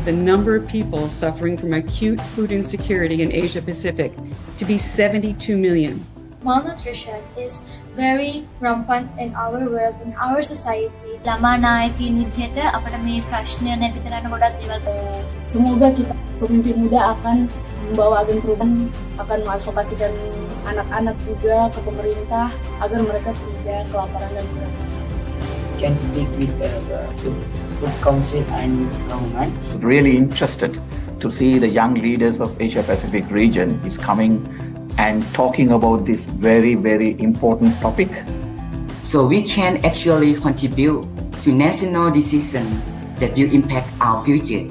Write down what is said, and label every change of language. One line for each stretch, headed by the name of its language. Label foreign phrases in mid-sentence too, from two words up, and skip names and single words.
English: the number of people suffering from acute food insecurity in Asia Pacific to be 72 million. Malnutrition is very rampant in our world, in our society.
Sinhala: ළමා නායකයින් විදිහට අපිට මේ ප්‍රශ්නය නැති කරන්න ගොඩක් දේවල්.
Indonesian: Semoga kita pemimpin muda akan membawa agen perubahan, akan mengadvokasikan anak-anak juga ke pemerintah agar mereka tidak kelaparan dan berat.
English: Can speak with the food council and government. Really interested to see the young leaders of Asia Pacific region is coming and talking about this very, very important topic. So we can actually contribute to national decisions that will impact our future.